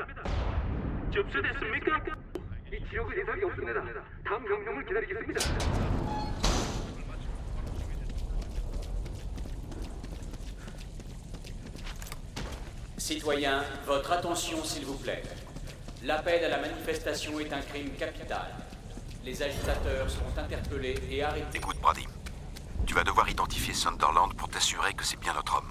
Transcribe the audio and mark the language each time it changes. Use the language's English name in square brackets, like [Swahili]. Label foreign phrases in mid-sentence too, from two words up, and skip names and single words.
[Korean] 접수됐습니까? 이 지역은 예상이 없습니다. 다음 명령을 기다리겠습니다. [French] Citoyens, votre attention s'il vous plaît. L'appel à la manifestation est un crime capital. Les agitateurs seront interpellés et arrêtés. Écoute, Brady. Tu vas devoir identifier Sunderland pour t'assurer que c'est bien notre homme.